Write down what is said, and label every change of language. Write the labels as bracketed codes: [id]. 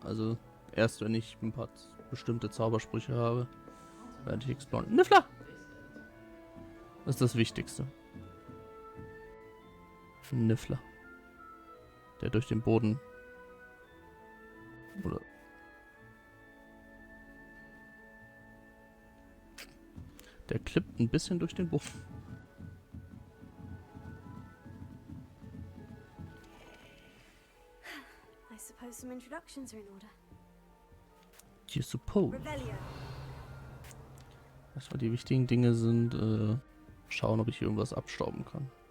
[de] Also erst wenn ich ein paar bestimmte Zaubersprüche habe, werde ich Exploren. Niffler! Das ist das Wichtigste. Niffler. Der durch den Boden Oder? Der klippt ein bisschen durch den Buch. [en] I suppose some introductions are in order. You suppose. Revelio. [de] Erstmal die wichtigen Dinge sind, schauen, ob ich hier irgendwas abstauben kann.